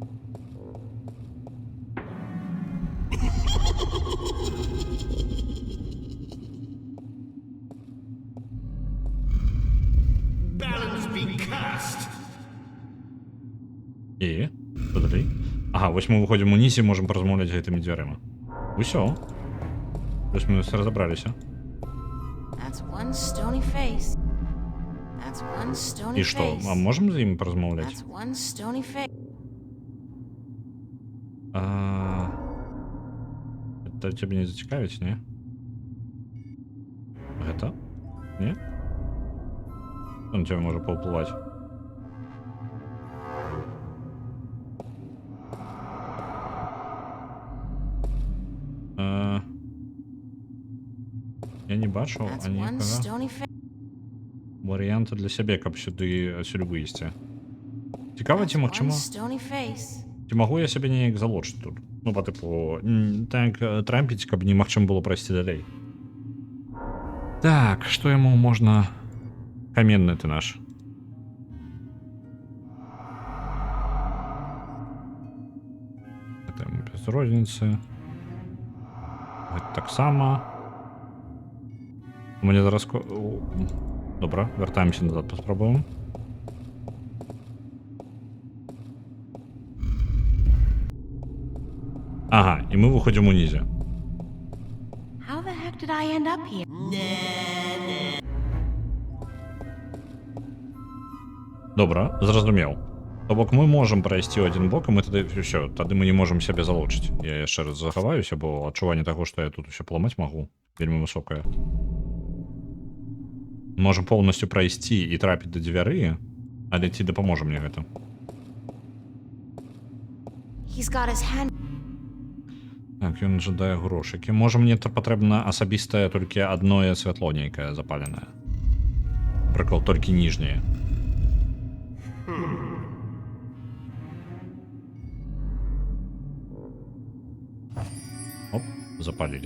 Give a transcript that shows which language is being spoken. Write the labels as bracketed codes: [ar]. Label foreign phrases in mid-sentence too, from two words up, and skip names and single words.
[be] І? Што далей? Ага, вось мы выходзім унізе і можам паразмаўляць гэтымі дзвярыма. Усё. Вось мы разабраліся. [en] That's one stony face. That's one stony [be] І што, [en] face. [be] а можам з ім паразмаўляць? [en] That's one stony face. [be] Гэта цябе не зацікавіць, не? Гэта? Не? Он цябе можа паўплываць. Я не бачу [en] That's one [be] аніякага [en] stony face. [be] варыянта для сябе, каб сюды выйсці. Цікава, ці [en] One [be] магчыма? [en] stony face. [be] Ці магу я сябе неяк залочыць тут? Ну, па тыпу, так трампіць, каб немагчыма было прайсці далей. Так, што яму можна... Каменны ты наш. Гэта яму без розніцы. Гэта таксама. У мяне зараз... Добра, вяртаемся назад, паспрабуем. Ага, і мы выходзім унізе. [en] How the heck did I end up here? [be] Добра, зразумеў. То бок мы можам прайсці ў адзін бок, і мы тады ўсё, тады мы не можам сябе залочыць. Я яшчэ раз захаваюся, бо адчуванне таго, што я тут усё паламаць магу, вельмі высокае. Можам поўнасцю прайсці і трапіць да дзвяры, але ці дапаможа мне гэта? [en] He's got his hand. [be] Так, ён жадае грошыкі. Можа, мне патрэбна асабістае толькі адное святло нейкае запаленае. Прыклад, толькі ніжняе. Оп, запалілі.